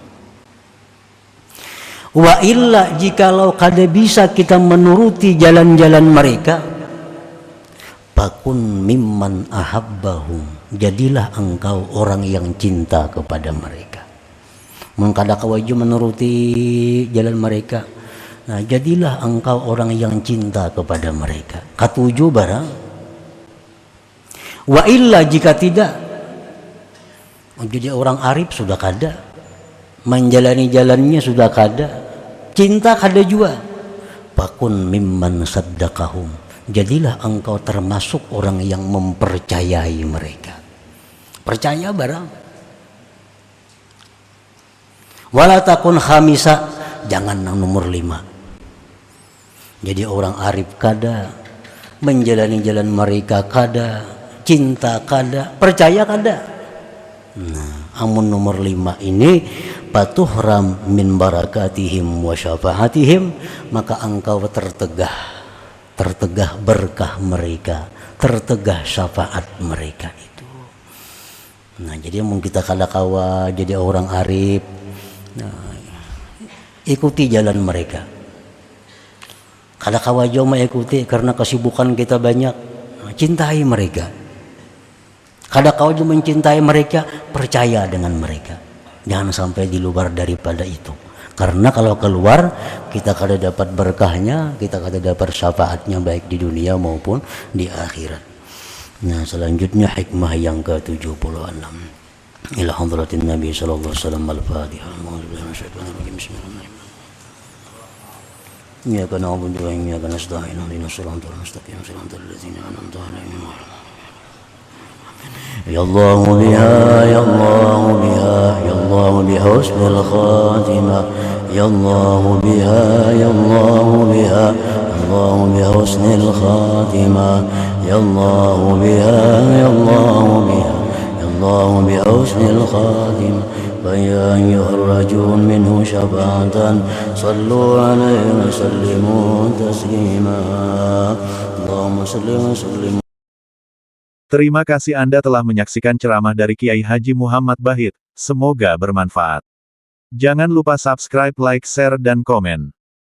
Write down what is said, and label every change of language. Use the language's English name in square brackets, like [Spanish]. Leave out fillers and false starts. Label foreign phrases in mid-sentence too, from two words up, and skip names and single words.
[Arabic] وإلا [Indonesian] jikalau kada bisa kita menuruti jalan-jalan mereka, [Arabic] فكن ممن أحبهم, [Indonesian] jadilah engkau orang yang cinta kepada mereka. [Banjar] Mengkada kawaju menuruti jalan mereka, nah [Indonesian] jadilah engkau orang yang cinta kepada mereka. [Banjar] Katujuh barang. [Arabic] وإلا [Indonesian] jika tidak, [Banjar] jadi orang arif sudah kada, menjalani jalannya sudah kada, cinta kada juga. [Arabic] فكن ممن صدقهم, [Indonesian] jadilah engkau termasuk orang yang mempercayai mereka. [Banjar] Percaya barang. [Arabic] ولا تكن خامسا, [Indonesian] jangan nomor 5. [Banjar] Jadi orang arif kada, menjalani jalan mereka kada, cinta kada, percaya kada. Nah, amun nomor 5 ini [Arabic] فتحرم من بركاتهم وشفاعتهم, [Indonesian] maka engkau tertegah berkah mereka, tertegah syafaat mereka itu. [Banjar] Nah, jadi mungkin kita kada kawa jadi orang arif, nah, ikuti jalan mereka. Kada kawa jauh mengikuti karena kesibukan kita banyak, nah, cintai mereka. Kada kau juga mencintai mereka, percaya dengan mereka. [Indonesian] Jangan sampai di luar daripada itu. Karena kalau keluar, kita kada dapat berkahnya, kita kada dapat syafaatnya baik di dunia maupun di akhirat. Nah, selanjutnya hikmah yang ke-76. [Arabic] إلى حضرة النبي صلى الله عليه وسلم الفاتحة. بسم الله الرحمن الرحيم إياك نعبد وإياك نستعين. اهدنا الصراط المستقيم صراط الذين أنعمت عليهم. يا الله بها يا الله بها يا الله بها حسن الخاتمة. يا الله بها يا الله بها الله بها حسن الخاتمة. يا الله بها يا الله بها يا الله بها حسن الخاتمة. فيا أيها الرجل منه شفاعة صلوا عليه وسلموا تسليما اللهم صل وسلم. [Indonesian] Terima kasih Anda telah menyaksikan ceramah dari Kiai Haji Muhammad Bahit. Semoga bermanfaat. Jangan lupa subscribe, like, share, dan komen.